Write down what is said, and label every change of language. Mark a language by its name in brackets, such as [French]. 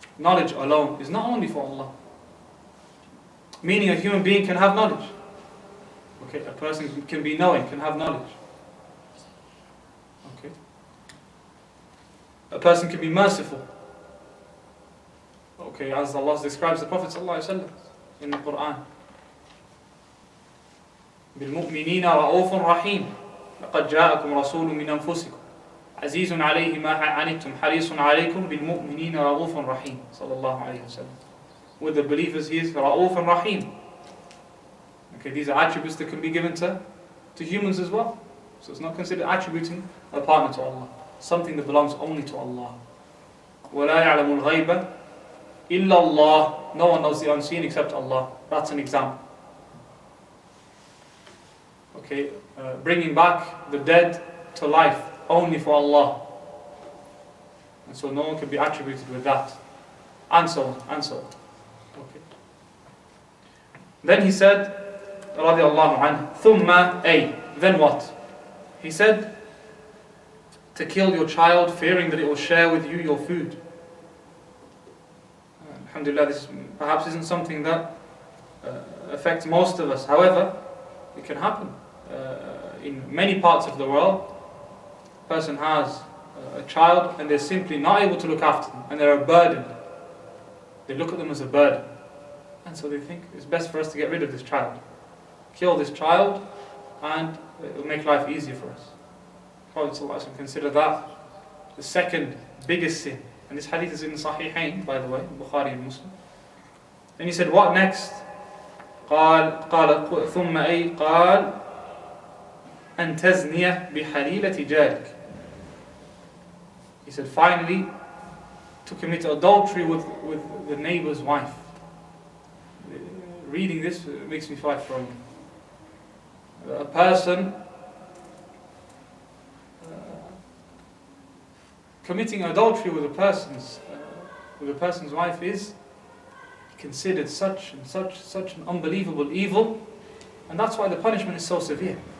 [English] Knowledge alone is not only for Allah. Meaning a human being can have knowledge. Okay, a person can be knowing, can have knowledge. Okay. A person can be merciful. Okay, as Allah describes the Prophet ﷺ in the Quran. [Arabic] بِالْمُؤْمِنِينَ رَءُوفٌ رَحِيمٌ لَقَدْ جَاءَكُمْ رَسُولٌ مِّنْ أَنفُسِكُمْ عَزِيزٌ عَلَيْهِ مَا عَنِتُّمْ حَرِيصٌ عَلَيْكُمْ بِالْمُؤْمِنِينَ رَءُوفٌ رَحِيمٌ sallallahu alayhi wa sallam. [English] With the believers he is [Arabic] رَءُوفٌ رَحِيمٌ. [English] Okay, these are attributes that can be given to humans as well. So it's not considered attributing a partner to Allah. Something that belongs only to Allah. [Arabic] وَلَا يَعْلَمُ الْغَيْبَ إِلَّا اللَّهِ. [English] No one knows the unseen except Allah. That's an example. Okay, bringing back the dead to life only for Allah. And so no one can be attributed with that. And so on, and so on. Okay. Then he said, [Arabic] رضي الله عنه, ثُمَّ أي. [English] Then what? He said, to kill your child, fearing that it will share with you your food. Alhamdulillah, this perhaps isn't something that affect most of us. However, it can happen in many parts of the world. A person has a child and they're simply not able to look after them, and they're a burden. They look at them as a burden, and so they think it's best for us to get rid of this child, kill this child, and it will make life easier for us. Prophet ﷺ considered that the second biggest sin, and this hadith is in the Sahihain, by the way, Bukhari and Muslim. Then he said, what next? [Arabic] قال ثم أي قال أن تزني بحليلة جارك. [English] He said, finally, to commit adultery with the neighbor's wife. Reading this makes me feel like throwing up. A person committing adultery with a person's wife is considered such an unbelievable evil, and that's why the punishment is so severe.